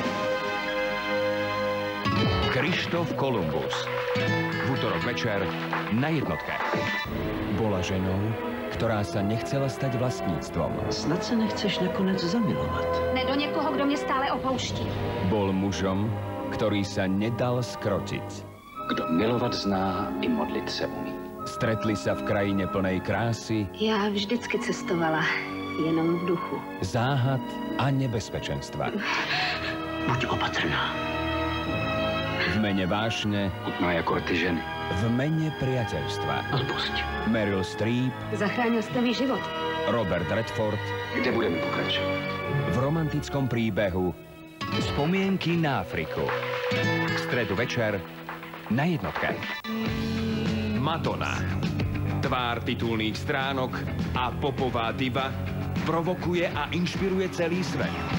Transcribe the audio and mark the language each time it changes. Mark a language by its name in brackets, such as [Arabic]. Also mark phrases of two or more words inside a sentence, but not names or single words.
[Slovak] Krištof Kolumbus. V útorok večer na jednotke. Bola ženou, ktorá sa nechcela stať vlastníctvom. [Czech] Snad sa nechceš nakonec zamilovať. Ne do niekoho, kdo mě stále opouští. [Slovak] Bol mužom, ktorý sa nedal skrotiť. [Czech] Kdo milovat zná, i modlit se umí. [Slovak] Stretli sa v krajine plnej krásy, [Czech] Já vždycky cestovala, jenom v duchu. [Slovak] záhad a nebezpečenstva. [Czech] Buď opatrná. [Slovak] V mene vášne, [Czech] Chutná jako ty ženy. [Slovak] v mene priateľstva. [Czech] Odpusť. [Slovak] Meryl Streep, [Czech] Zachránil jste mi život. [Slovak] Robert Redford, [Czech] Kde budeme pokračovat? [Slovak] v romantickom príbehu Spomienky na Afriku. V stredu večer na jednotke. Madonna. Tvár titulných stránok a popová diva provokuje a inšpiruje celý svet.